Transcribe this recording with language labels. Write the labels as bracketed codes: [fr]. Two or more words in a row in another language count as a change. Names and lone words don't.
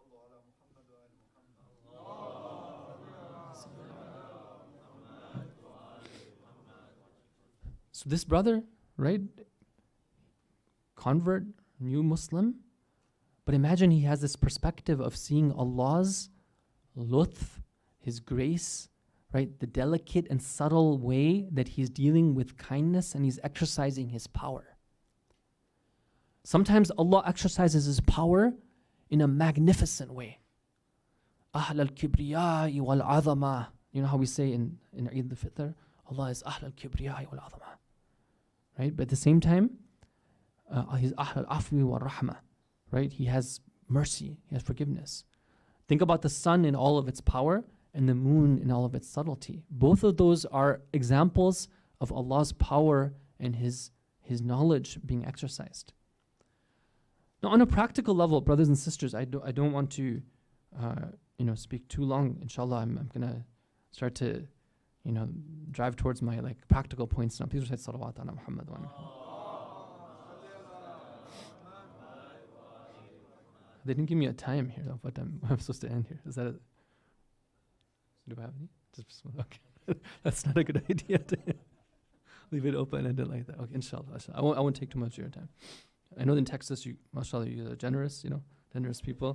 [en] So this brother, right, convert, new Muslim, but imagine he has this perspective of seeing Allah's lutf, His grace, right, the delicate and subtle way that He's dealing with kindness and He's exercising His power. Sometimes Allah exercises His power in a magnificent way. [ar] أهل الكبرياء والعظمة. [en] You know how we say in Eid al-Fitr, Allah is [ar] أهل الكبرياء والعظمة. [en] Right? But at the same time, He's [ar] أهل العفو والرحمة. [en] Right? He has mercy. He has forgiveness. Think about the sun in all of its power and the moon in all of its subtlety. Both of those are examples of Allah's power and His knowledge being exercised. Now, on a practical level, brothers and sisters, I don't want to, speak too long. Inshallah, I'm gonna start to, drive towards my practical points now. Please recite [ar] صلوات على محمد وعلى محمد. [en] They didn't give me a time here, though, but I'm supposed to end here. Is that it? Do I have any? Just okay. That's not a good idea to leave it open and end it like that. Okay, inshallah. I won't take too much of your time. I know in Texas, mashallah, you're generous, generous people.